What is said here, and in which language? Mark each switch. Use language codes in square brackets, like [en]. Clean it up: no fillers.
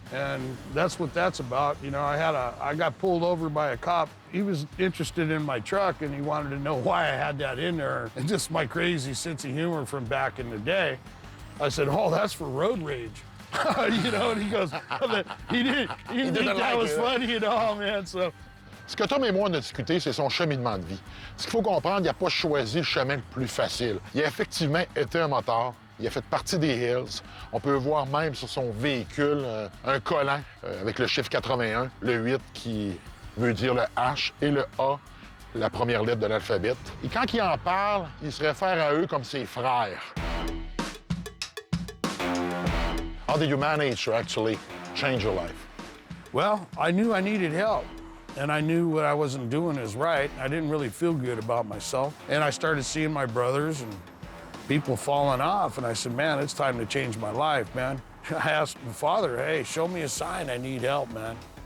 [en] And that's what that's about. You know, I got pulled over by a cop. He was interested in my truck, and he wanted to know why I had that in there. And just my crazy sense of humor from back in the day. I said, oh, that's for road rage. You know, and he goes, he didn't think that was funny at all, man, so. [fr] Ce que Tom et moi, on a discuté, c'est son cheminement de vie. Ce qu'il faut comprendre, il n'a pas choisi le chemin le plus facile. Il a effectivement été un moteur. Il a fait partie des Hills. On peut voir même sur son véhicule un collant avec le chiffre 81, le 8 qui veut dire le H et le A, la première lettre de l'alphabet. Et quand il en parle, il se réfère à eux comme ses frères. [en] How did you manage to actually change your life? Well, I knew I needed help. And I knew what I wasn't doing is right. I didn't really feel good about myself. And I started seeing my brothers and people falling off. And I said, man, it's time to change my life, man. I asked my father, hey, show me a sign. I need help, man.